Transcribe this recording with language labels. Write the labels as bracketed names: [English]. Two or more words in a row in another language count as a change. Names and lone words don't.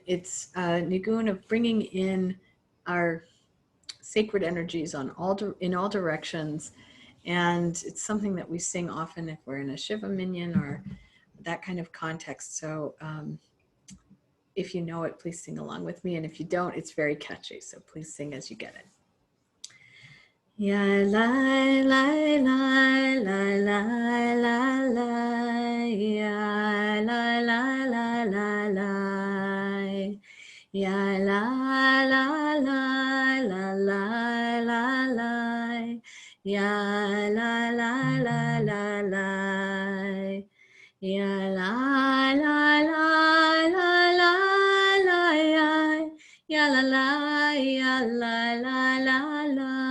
[English] It's a nigun of bringing in our sacred energies in all directions, and it's something that we sing often if we're in a [Hebrew] Shiva minyan [English] or that kind of context. So if you know it, please sing along with me, and if you don't, it's very catchy, so please sing as you get it. Ya lai lai lai lai lai lai lai, ya lai lai lai lai lai, ya la la la la la la la, ya la la la la la, ya la la la la la la, ya la la ya la la la la,